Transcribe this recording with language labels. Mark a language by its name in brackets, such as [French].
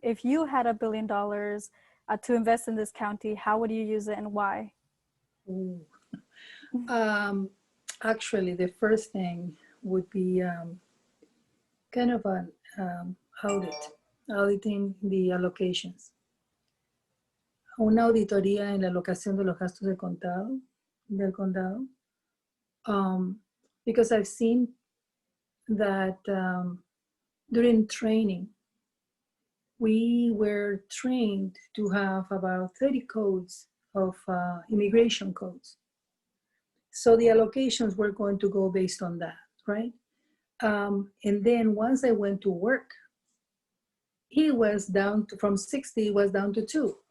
[English] If you had $1 billion to invest in this county, how would you use it and why? Ooh. Actually, the first thing would be kind of an auditing the allocations. [Spanish] Una auditoría en la alocación de los gastos del condado. [English] Because I've seen that during training, we were trained to have about 30 codes of immigration codes. So the allocations were going to go based on that, right? And then once I went to work, it was down to, from 60, it was down to 2.